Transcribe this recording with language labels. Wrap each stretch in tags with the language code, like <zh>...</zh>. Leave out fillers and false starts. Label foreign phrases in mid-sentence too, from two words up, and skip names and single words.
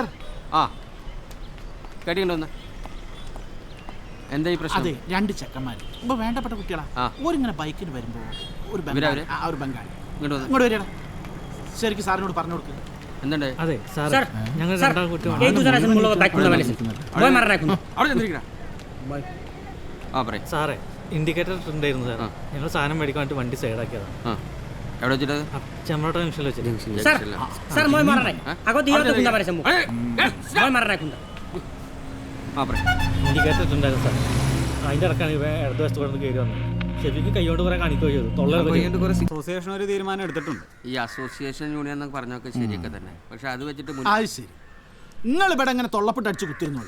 <ml>ആ കേട്ടിട്ടുണ്ടോ? എന്താ ഈ പ്രശ്നം? അതെ 2 ചെക്കന്മാർ ഇപ്പൊ വേണ്ടപ്പെട്ട കുട്ടികളാ. ആ. ഓരിങ്ങനെ ബൈക്കിന് വരുമ്പോ ഒരു ഇവരവര്? ഒരു ബംഗാളി ഇങ്ങോട്ട് വന്ന്. ഇങ്ങോട്ട് വരികയാണ്. ശരിക്കും സാറിനോട് പറഞ്ഞു കൊടുക്കുക. എന്തുണ്ട്?</ml> <as>അതെ স্যার</as> <ml>ഞങ്ങൾ രണ്ടാൾ കുട്ടി</ml> <as>এই দুজন আছে মুলো বাইক খুন্দা মারিছে মই মারা নাই খুন্দা</as> <ml>അവിടെ ചെന്നിരിക്കണ. ആ പറയും. സാറേ ഇൻഡിക്കേറ്റർ ഉണ്ടായിരുന്നു സാർ, ഞങ്ങൾ സാധനം മേടിക്കാൻ വേണ്ടി വണ്ടി സൈഡാക്കിയതാണ്. ആ എവിടെ വെച്ചിട്ടത്? ചെമ്മോട്ട ജംഗ്ഷനിൽ വെച്ചിട്ട്.</ml> <as>স্যার স্যার মই মারা নাই আগত দিও খুন্দা মারিছে মোক মই মারা নাই খুন্দা</as> <ml>ആ പറയും. ഇൻഡിക്കേറ്റർ ഉണ്ടായിരുന്നു സാർ, അതിൻ്റെ ഇടക്കാണ് ഇവ ഇടതുവശത്ത് കൊണ്ട് കയറി വന്നത്. ശരിക്കും കൈകൊണ്ട് കുറെ കാണിക്കുകയോ ചെയ്തു. അസോസിയേഷൻ ഒരു തീരുമാനം എടുത്തിട്ടുണ്ട്. ഈ അസോസിയേഷൻ യൂണിയൻ എന്നൊക്കെ പറഞ്ഞൊക്കെ ശരിയൊക്കെ തന്നെ, പക്ഷെ അത് വെച്ചിട്ട് അത് ശരി, നിങ്ങൾ ഇവിടെ അങ്ങനെ തൊള്ളപ്പെട്ട് അടിച്ച് കുത്തിരുന്നോളൂ.</ml>